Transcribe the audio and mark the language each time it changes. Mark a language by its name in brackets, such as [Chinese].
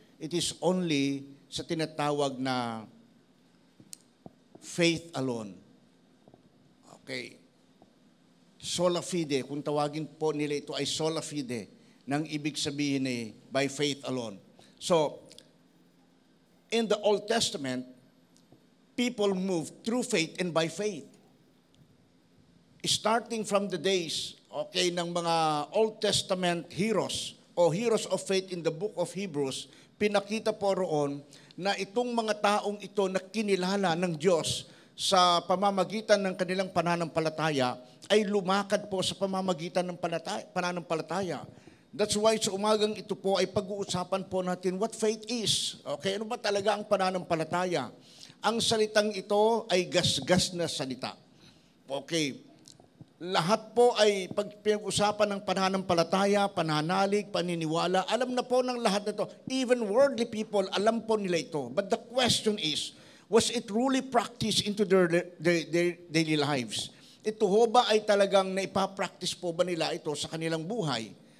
[English] It is only sa tinatawag na faith alone. Okay. [Filipino] Sola fide, kung tawagin po nila ito ay sola fide, nang ibig sabihin ay by faith alone. [English] So, in the Old Testament, people moved through faith and by faith. [Filipino] Starting from the days, okay, ng mga Old Testament heroes o heroes of faith in the book of Hebrews, pinakita po roon na itong mga taong ito na kinilala ng Diyos sa pamamagitan ng kanilang pananampalataya ay lumakad po sa pamamagitan ng pananampalataya. That's why sa umagang ito po ay pag-uusapan po natin what faith is. Okay, ano ba talaga ang pananampalataya? Ang salitang ito ay gasgas na salita. Okay, lahat po ay pag pinag-usapan ng pananampalataya, pananalig, paniniwala, alam na po ng lahat na ito. Even worldly people, alam po nila ito. [English] But the question is, was it really practiced into their daily lives? [Filipino] Ito ho ba ay talagang naipapractice po ba nila ito sa kanilang buhay?